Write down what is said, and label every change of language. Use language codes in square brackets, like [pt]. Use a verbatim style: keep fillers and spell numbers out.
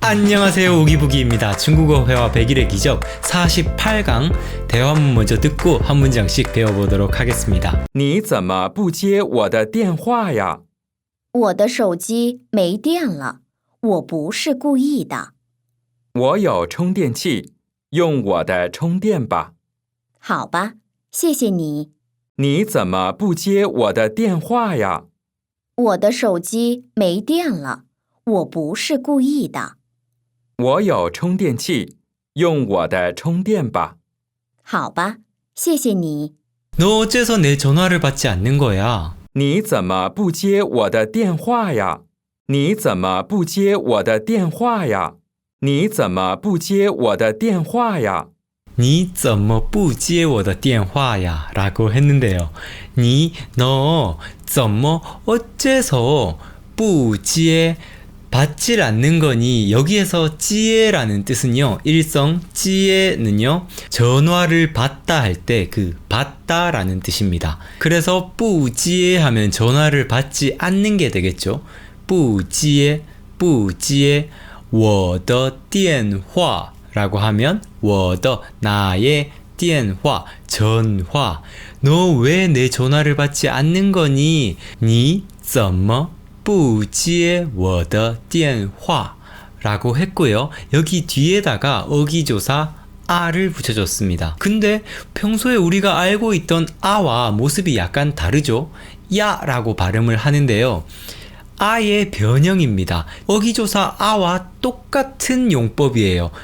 [ko] 안녕하세요, 오기부기입니다. 중국어 회화 백일의 기적 사십팔 강 대화문 먼저 듣고 한 문장씩 배워보도록 하겠습니다. [zh] 你怎么不接我的电话呀？我的手机没电了，我不是故意的。我有充电器，用我的充电吧。好吧，谢谢你。你怎么不接我的电话呀？我的手机没电了，我不是故意的。我有充电器，用我的充电吧。好吧，谢谢你。 [ko] 너 어째서 내 전화를 받지 않는 거야? [zh] 你怎么不接我的电话呀？你怎么不接我的电话呀？你怎么不接我的电话呀？你怎么不接我的电话呀? [ko] 라고 했는데요. 你,너,怎么 어째서 不接 받질 않는 거니 여기에서 찌에라는 뜻은요. 일성 찌에는요. 전화를 받다 할 때 그 받다라는 뜻입니다. 그래서 뿌지에 하면 전화를 받지 않는 게 되겠죠. 뿌지에 뿌지에 [zh] 我的电话 [ko] 라고 하면 我的 나의 电话 전화. 너 왜 내 전화를 받지 않는 거니? [zh] 你怎么 不接我的电话 [ko] 라고 했고요. 여기 뒤에다가 어기조사 아를 붙여줬습니다. 근데 평소에 우리가 알고 있던 아와 모습이 약간 다르죠. 야라고 발음을 하는데요. 아의 변형입니다. 어기조사 아와 똑같은 용법이에요.